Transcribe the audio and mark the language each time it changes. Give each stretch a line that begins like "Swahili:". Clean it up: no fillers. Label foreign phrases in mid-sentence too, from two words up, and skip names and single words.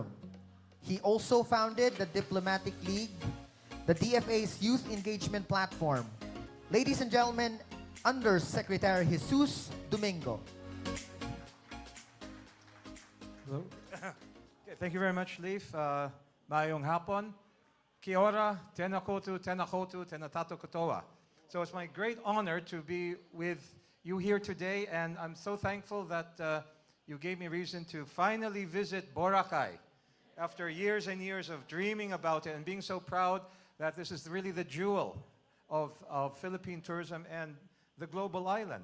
English: He also founded the Diplomatic League, the DFA's youth engagement platform. Ladies and gentlemen, Undersecretary Jesus Domingo. Hello. Okay, thank you very much, Leif.
Aklanon: Mayong hapon.
Māori: Kia ora, tena koutou, tena tato katoa.
English: So it's my great honor to be with you here today, and I'm so thankful that you gave me reason to finally visit Boracay after years and years of dreaming about it and being so proud that this is really the jewel of Philippine tourism and the global island.